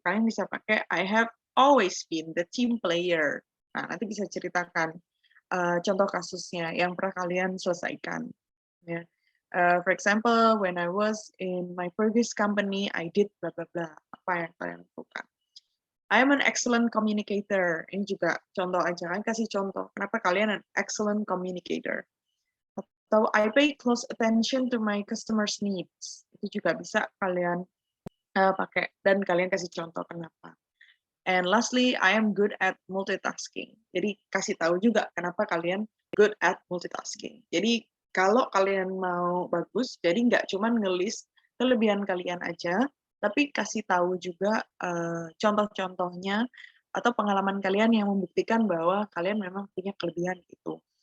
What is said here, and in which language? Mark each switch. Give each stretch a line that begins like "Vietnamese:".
Indonesian: Kalian bisa pakai
English: I have always been the team player.
Indonesian: Nah, nanti bisa ceritakan contoh kasusnya yang pernah kalian selesaikan ya.
English: For example, when I was in my previous company, I did bla bla bla.
Indonesian: Apa yang kalian lakukan?
English: I am an excellent communicator.
Indonesian: Ini juga contoh aja kan, kasih contoh. Kenapa kalian
English: an excellent communicator? Atau I pay close attention to my customers' needs.
Indonesian: Itu juga bisa kalian pakai dan kalian kasih contoh kenapa.
English: And lastly, I am good at multitasking.
Indonesian: Jadi kasih tahu juga kenapa kalian
English: good at multitasking.
Indonesian: Jadi kalau kalian mau bagus, jadi nggak cuma ngelis kelebihan kalian aja, tapi kasih tahu juga contoh-contohnya atau pengalaman kalian yang membuktikan bahwa kalian memang punya kelebihan itu.